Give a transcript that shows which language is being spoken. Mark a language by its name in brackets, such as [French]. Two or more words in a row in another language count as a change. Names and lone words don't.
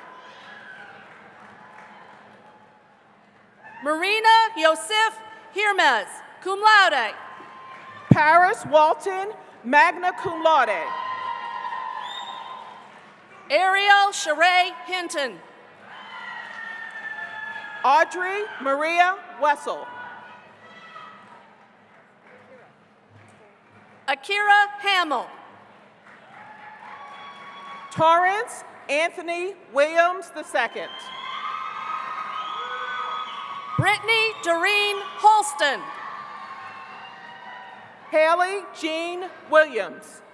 [English] Marina Yosef Hirmez, [Latin] cum laude. [English] Paris Walton, [Latin] magna cum laude. [English] Ariel Sheree Hinton. Audrey Maria Wessel. Akira Hamill. Torrance Anthony Williams II. Brittany Doreen Holston. Haley Jean Williams.